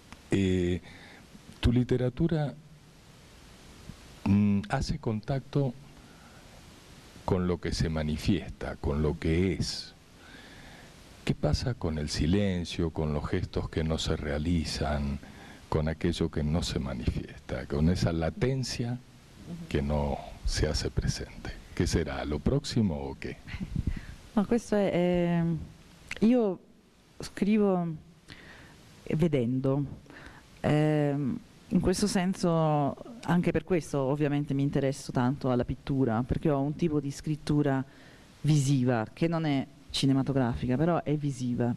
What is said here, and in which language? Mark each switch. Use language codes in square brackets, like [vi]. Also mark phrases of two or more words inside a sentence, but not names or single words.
[es] Tu literatura hace contacto con lo que se manifiesta, con lo que es. ¿Qué pasa con el silencio, con los gestos que no se realizan, con aquello que no se manifiesta, con esa latencia que no si hace presente? [it] Che sarà? Lo prossimo o che? No, questo è... io scrivo vedendo. In questo senso, anche per questo ovviamente mi interesso tanto alla pittura, perché ho un tipo di scrittura visiva, che non è cinematografica, però è visiva.